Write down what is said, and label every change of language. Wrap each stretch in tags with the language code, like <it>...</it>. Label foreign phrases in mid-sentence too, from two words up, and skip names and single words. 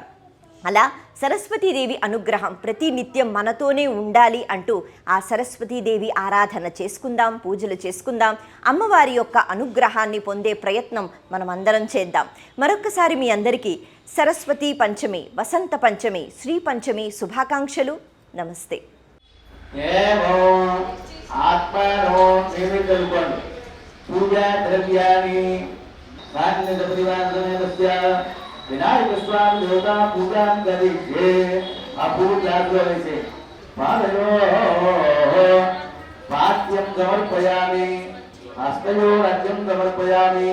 <te>అలా సరస్వతీదేవి అనుగ్రహం ప్రతి నిత్యం మనతోనే ఉండాలి అంటూ ఆ సరస్వతీదేవి ఆరాధన చేసుకుందాం, పూజలు చేసుకుందాం, అమ్మవారి యొక్క అనుగ్రహాన్ని పొందే ప్రయత్నం మనం అందరం చేద్దాం. మరొక్కసారి మీ అందరికీ సరస్వతీ పంచమి, వసంత పంచమి, శ్రీ పంచమి శుభాకాంక్షలు. నమస్తే.</te> <sa>विनायक स्वामी देवता पूजा करिष्ये अपूजा करिष्ये पादयो वाक्यं समर्पयामि हस्तयोरर्घ्यं समर्पयामि</sa>